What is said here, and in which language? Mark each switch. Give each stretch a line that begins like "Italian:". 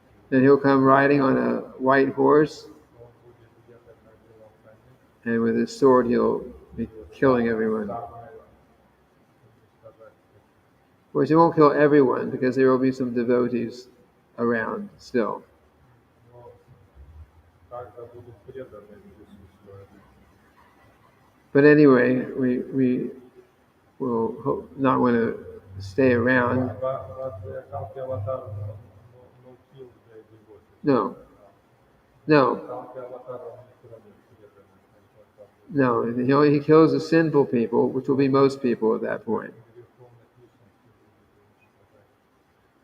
English: and he'll come riding on a white horse,
Russian: он будет ехать на белом коне,
English: and with his sword he'll be killing everyone.
Russian: саблей уничтожать всех.
English: Of course, he won't kill everyone because there will be some devotees around still.
Russian: Но также будут преданные присутствовать.
English: But anyway, we will not want to stay around. But the Kanti avatar no kill the devotees. No, no,
Russian: Kanti avatar он не кроме преданных.
English: no. He kills the sinful people, which will be most people at that point.
Russian: Греховных личностей будет уничтожать.